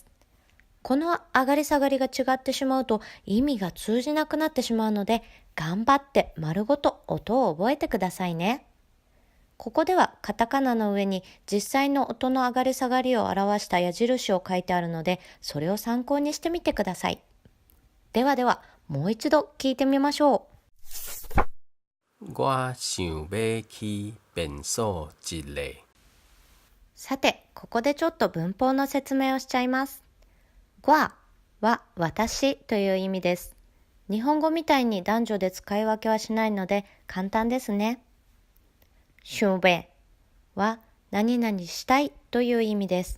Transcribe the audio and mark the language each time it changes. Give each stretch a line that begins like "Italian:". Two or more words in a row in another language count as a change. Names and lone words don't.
Japanese: この上がり下がりが違ってしまうと意味が通じなくなってしまうので、頑張って丸ごと音を覚えてくださいね。ここではカタカナの上に実際の音の上がり下がりを表した矢印を書いてあるので、それを参考にしてみてください。ではでは、もう一度聞いてみましょう。
Chinese: 我想要去便所一下。
Japanese: さて、ここでちょっと文法の説明をしちゃいます。我は私という意味です。日本語みたいに男女で使い分けはしないので簡単ですね。想要は何々したいという意味です。